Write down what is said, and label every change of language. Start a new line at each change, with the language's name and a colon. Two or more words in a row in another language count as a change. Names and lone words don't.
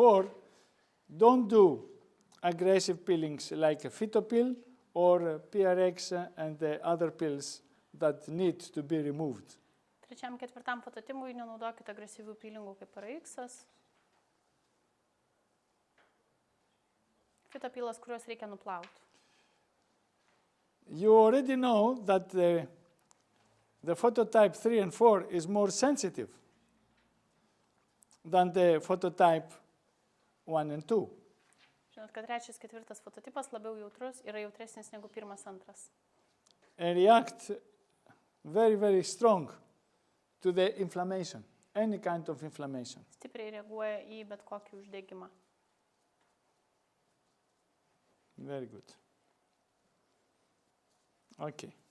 English: 4, don't do aggressive peelings like a phytopill or PRX and the other pills that need to be removed.
Lithuanian: Trečiam, ketvirtam fototipui nenaudokite agresyvių pylingų kaip PRX. Fitopilas, kuriuos reikia nuplauti.
English: You already know that the phototype 3 and 4 is more sensitive than the phototype 1 and 2.
Lithuanian: Žinot, kad trečias, ketvirtas fototipas labiau jautrus, yra jautresnis negu pirmas, antras.
English: And react very, very strong to the inflammation, any kind of inflammation.
Lithuanian: Stipriai reaguoja į bet kokį uždegimą.
English: Very good. Okay.